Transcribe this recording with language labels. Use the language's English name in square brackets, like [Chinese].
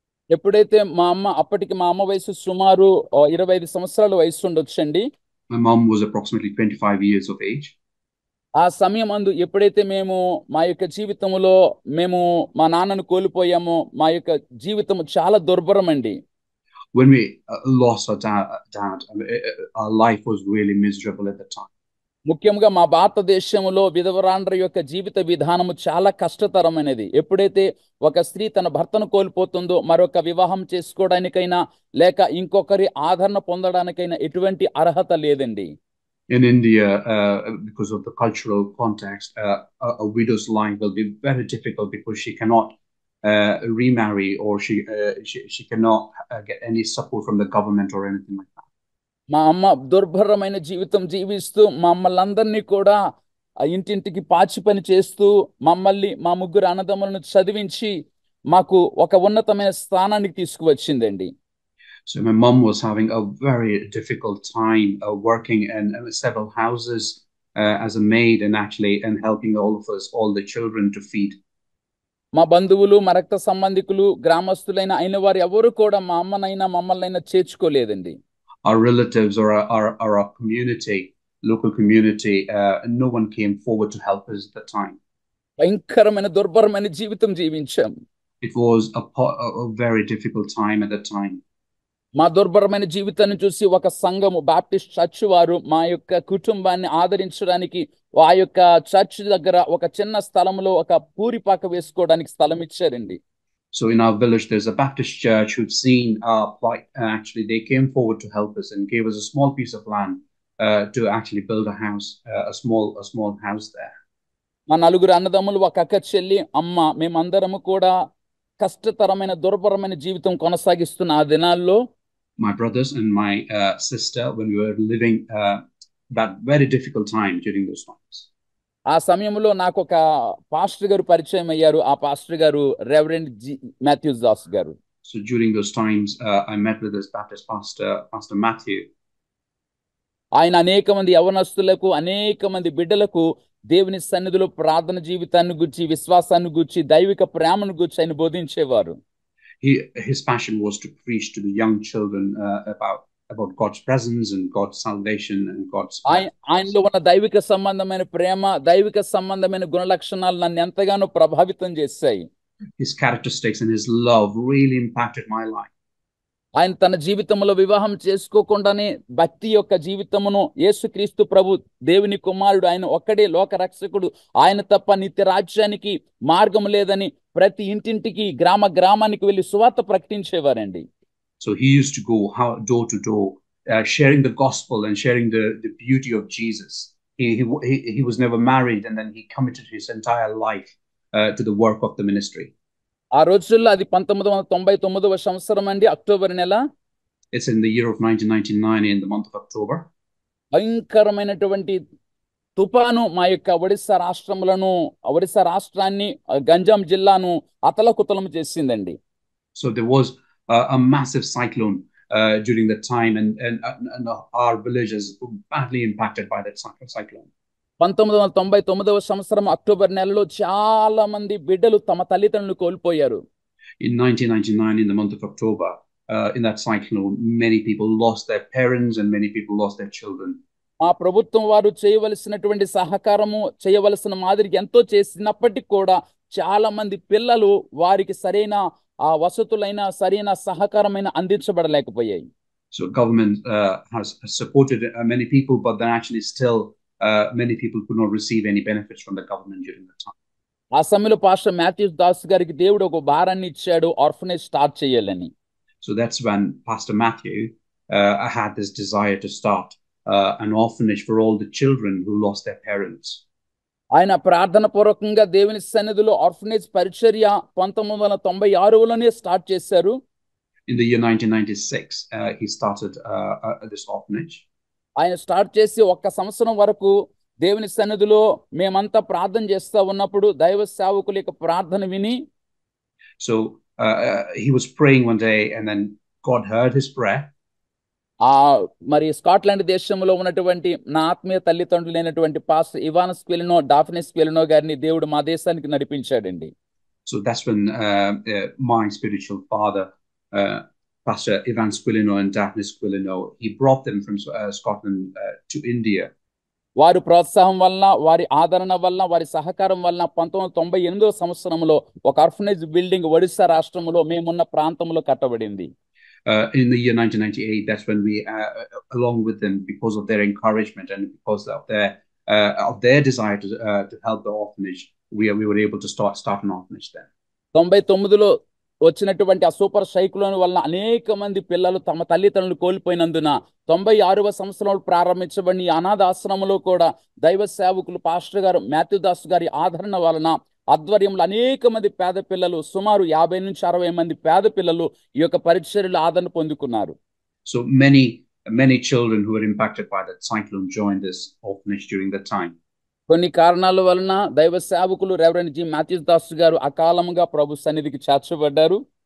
[Telugu] ఎప్పుడైతే అప్పటికి మా అమ్మ వయసు సుమారు 25 సంవత్సరాల వయసు ఉండొచ్చండి. [English] My mom was approximately 25 years of age. [Telugu] ఆ సమయం అందు ఎప్పుడైతే మేము మా యొక్క జీవితంలో మేము మా నాన్నను కోల్పోయామో మా యొక్క జీవితం చాలా దుర్భరమండి. [English] When we lost our dad, our life was really miserable at the time. [Telugu] ముఖ్యంగా మా భారతదేశంలో విధవరాండ్ర యొక్క జీవిత విధానము చాలా కష్టతరమైనది. ఎప్పుడైతే ఒక స్త్రీ తన భర్తను కోల్పోతుందో మరొక వివాహం చేసుకోవడానికైనా లేక ఇంకొకరి ఆదరణ పొందడానికైనా ఎటువంటి అర్హత లేదండి. [English] In India, because of the cultural context, a widow's life will be very difficult because she cannot remarry, or she cannot get any support from the government or anything like that. [Telugu] మా అమ్మ దుర్భరమైన జీవితం జీవిస్తూ మమ్మల్ని అందరినీ కూడా ఇంటింటికి పాచి పని చేస్తూ మమ్మల్ని మా ముగ్గురు అన్నదమ్ములను చదివించి మాకు ఒక ఉన్నతమైన స్థానానికి తీసుకువచ్చిందండి. [English] So my mom was having a very difficult time working in several houses as a maid, and helping all of us, all the children, to feed. [Telugu] మా బంధువులు మా రక్త సంబంధికులు గ్రామస్తులైన అయిన వారు ఎవరు కూడా మా అమ్మనైనా మమ్మల్నైనా చేర్చుకోలేదండి. [English] Our relatives or our community, local community, no one came forward to help us at the time. [Telugu] భయంకరమైన దుర్భరమైన జీవితం జీవించాం. [English] It was a very difficult time at the time. [Telugu] మా దుర్భరమైన జీవితాన్ని చూసి ఒక సంఘము బాప్టిస్ట్ చర్చ్ వారు మా యొక్క కుటుంబాన్ని ఆదరించడానికి ఆ యొక్క చర్చ్ దగ్గర ఒక చిన్న స్థలంలో ఒక పూరిపాక వేసుకోవడానికి స్థలం ఇచ్చారండి. [English] So in our village, there's a Baptist church who've seen our plight. Actually, they came forward to help us and gave us a small piece of land to actually build a house, a small house there. [Telugu] మా నలుగురు అన్నదమ్ములు ఒక అక్క చెల్లి అమ్మ మేమందరము కూడా కష్టతరమైన దుర్భరమైన జీవితం కొనసాగిస్తున్న ఆ దినాల్లో [English] my brothers and my sister, when we were living that very difficult time during those times. [Telugu] ఆ సమయంలో నాకు ఒక పాస్టర్ గారు పరిచయం అయ్యారు. ఆ పాస్టర్ గారు రెవరెండ్ మాథ్యూస్ దాస్ గారు. [English] So during those times, I met with this Baptist pastor, Pastor Matthew. [Telugu] ఆయన అనేక మంది యవనస్తులకు, అనేక మంది బిడ్డలకు దేవుని సన్నిధిలో ప్రార్థన జీవితాన్ని గురించి, విశ్వాసాన్ని గురించి, దైవిక ప్రేమను గురించి ఆయన బోధించేవారు. [English] His passion was to preach to the young children about God's presence and God's salvation and God's. [Telugu] ఆయనలో ఉన్న దైవిక సంబంధమైన ప్రేమ, దైవిక సంబంధమైన గుణ లక్షణాలు నన్ను ఎంతగానో ప్రభావితం చేశాయి. [English] His characteristics and his love really impacted my life. [Telugu] ఆయన తన జీవితంలో వివాహం చేసుకోకుండానే భక్తి యొక్క జీవితమును, యేసుక్రీస్తు ప్రభు దేవుని కుమారుడు, ఆయన ఒక్కడే లోక రక్షకుడు, ఆయన తప్ప నిత్య రాజ్యానికి మార్గం లేదని ప్రతి ఇంటింటికి, గ్రామానికి వెళ్ళి సువార్త ప్రకటించేవారండి. [English] So he used to go door to door, sharing the gospel and sharing the beauty of Jesus. He was never married, and then he committed his entire life to the work of the ministry. [Telugu] ఆ రోజుల్లో అది 1999వ సంవత్సరం అండి, October నెల. [English] It's in the year of 1999 in the month of October. [Telugu] భయంకరమైనటువంటి తుఫాను మా యొక్క ఒడిశా రాష్ట్రాన్ని, గంజాం జిల్లాను అతలకుతలం చేసిందండి. [English] So there was a massive cyclone during that time, and our villages were badly impacted by that cyclone. [Telugu] 1999వ సంవత్సరం అక్టోబర్ నెలలో చాలా మంది బిడ్డలు తమ తల్లిదండ్రులను కోల్పోయారు. [English] In 1999, in the month of October, in that cyclone, many people lost their parents and many people lost their children. [Telugu] మా ప్రభుత్వం వారు చేయవలసినటువంటి సహకారము, చేయవలసిన మాదిరికి ఎంతో చేసినప్పటికీ కూడా చాలా మంది పిల్లలు వారికి సరైన వసతులైన, సరైన సహకారమైన అందించబడలేకపోయాయి. [English] So government has supported many people, but then actually still many people could not receive any benefits from the government during that time. [Telugu] ఆ సమయంలో పాస్టర్ మాథ్యూస్ దాస్ గారికి దేవుడు ఒక భారాన్ని ఇచ్చాడు, ఆర్ఫనేజ్ స్టార్ట్ చేయాలని. [English] So that's when Pastor Matthew had this desire to start an orphanage for all the children who lost their parents. [Telugu] ఆయన ప్రార్థన పూర్వకంగా దేవుని సన్నిధిలో ఆర్ఫనేజ్ పరిచర్య 1996లోనే స్టార్ట్ చేశారు. [English] In the year 1996, he started this orphanage. [Telugu] ఆయన start చేసి ఒక్క సంవత్సరం వరకు దేవుని సన్నిధిలో మేమంతా ప్రార్థన చేస్తూ ఉన్నప్పుడు దైవ సేవకుల యొక్క ప్రార్థన విని, [English] So he was praying one day, and then God heard his prayer. [Telugu] మరి స్కాట్లాండ్ దేశంలో ఉన్నటువంటి నా ఆత్మీయ తల్లిదండ్రులైనటువంటి పాస్టర్ ఇవాన్ స్క్వెలినో, డాఫ్నే స్క్వెలినో గారిని దేవుడు మా దేశానికి నడిపించాడండి. [English] So that's when my spiritual father, Pastor Ivan Squilino and Daphne Squilino, he brought them from Scotland to India. [Telugu] వారి ప్రోత్సాహం వల్ల, వారి ఆదరణ వల్ల, వారి సహకారం వల్ల 1998వ సంవత్సరంలో ఒక ఆర్ఫనేజ్ బిల్డింగ్ ఒడిశా రాష్ట్రంలో మేమున్న ప్రాంతంలో కట్టబడింది. [English] In the year 1998, that's when we, along with them, because of their encouragement and because of their desire to help the orphanage, we were able to start an orphanage there. [Telugu] 99లో వచ్చినటువంటి ఆ super cyclone వల్ల అనేక మంది పిల్లలు తమ తల్లిదండ్రులు కోల్పోయినందున 96వ సంవత్సరంలో ప్రారంభించబడిన ఈ అనాథ ఆశ్రమంలో కూడా దైవ సేవకులు పాస్టర్ గారు మాథ్యూ దాస్ గారి ఆదరణ వలన, ఆధ్వర్యంలో అనేక మంది పేద పిల్లలు, సుమారు 50 నుంచి 60 మంది పేద పిల్లలు ఈ యొక్క పరిచర్యలో ఆదరణ పొందుకున్నారు. So many children who were impacted by that cyclone joined this orphanage during that time. కొన్ని కారణాల వలన దైవ సేవకులు రెవరెండ్ మాథ్యూస్ దాస్ గారు అకాలంగా ప్రభు సన్నిధికి చేర్చబడ్డారు.